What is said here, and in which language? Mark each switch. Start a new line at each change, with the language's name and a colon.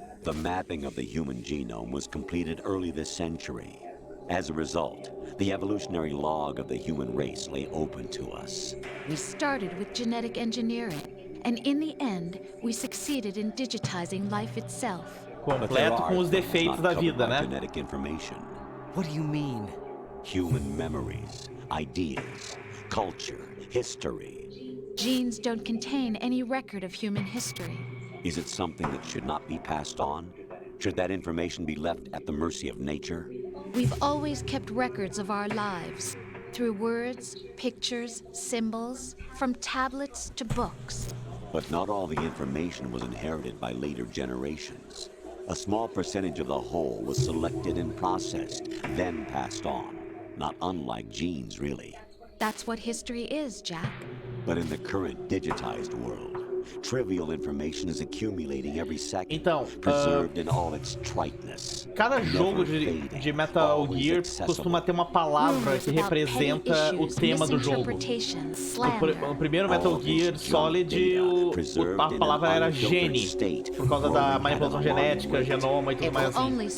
English: The mapping of the human genome was completed early this century. As a result, the evolutionary log of the human race lay open to us. We started with genetic engineering, and in the end, we succeeded in digitizing life itself.
Portuguese: Completo com os defeitos da vida, né?
English: Genetic information. What do you mean? Human memories, ideas, culture, history. Genes don't contain any record of human history. Is it something that should not be passed on? Should that information be left at the mercy of nature? We've always kept records of our lives, through words, pictures, symbols, from tablets to books. But not all the information was inherited by later generations. A small percentage of the whole was selected and processed, then passed on. Not unlike genes, really. That's what history is, Jack. But in the current digitized world, trivial information is accumulating every second,
Portuguese: então,
English: preserved in all its triteness.
Portuguese: Cada jogo de Metal Gear costuma ter uma palavra que representa o tema do jogo. No primeiro Metal Gear Solid, a palavra era gene, por causa da manipulação genética, genoma e tudo mais assim.